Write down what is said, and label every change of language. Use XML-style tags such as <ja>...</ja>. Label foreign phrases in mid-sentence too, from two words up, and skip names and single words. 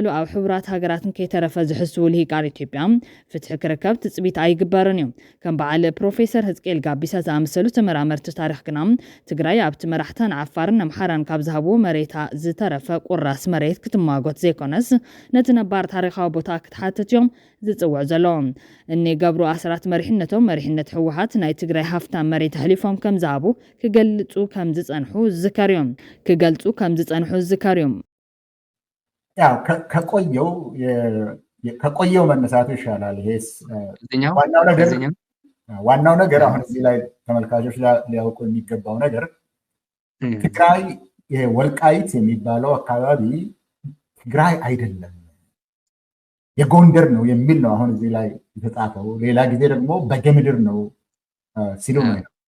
<ti>ኣብ ሕቡራት ሃገራትን ከይተረፈ ዝሕስቡ ልሂቃን ኢትዮጵያ ፍትሒ ክርከብ ትፅቢት ኣይግበርን እዩ ከም በዓል ፕሮፌሰር ህዝቅኤል ጋቢሳ ዝኣመሰሉ ተመራመርቲ ታሪክ ግና ትግራይ ኣብቲ መራሕታን ዓፋርን ኣምሓራን ካብ ዝሃብዎ መሬታ ዝተረፈ ቁራስ መሬት ክትማጎት ዘይኮነስ ነቲ ነባር ታሪካዊ ቦታ ክትሓትት እዮም ዝጽውዕ ዘለዎም እኒ ገብሩ ኣስራት መሪሕነቶም መሪሕነት ሕወሓት ናይ ትግራይ ሃፍታም መሬት ሕሊፎም ከም ዝሃቡ ክገልጹ ከም ዝጸንሑ ዝዝከር እዮም</ti> <am>ያው ከቆየው መነሳቱ ይሻላል ይሄስ ዋናው ነገር አሁን እዚህ ላይ ተመልካቾች ሊያውቁ የሚገባው ነገር ትግራይ ይሄ ወልቃይት የሚባለው አካባቢ ትግራይ አይደለም የጎንደር ነው የሚል ነው አሁን እዚህ ላይ የተጻፈው ሌላ ጊዜ ደግሞ በጌምድር ነው ሲሉ ነው</am>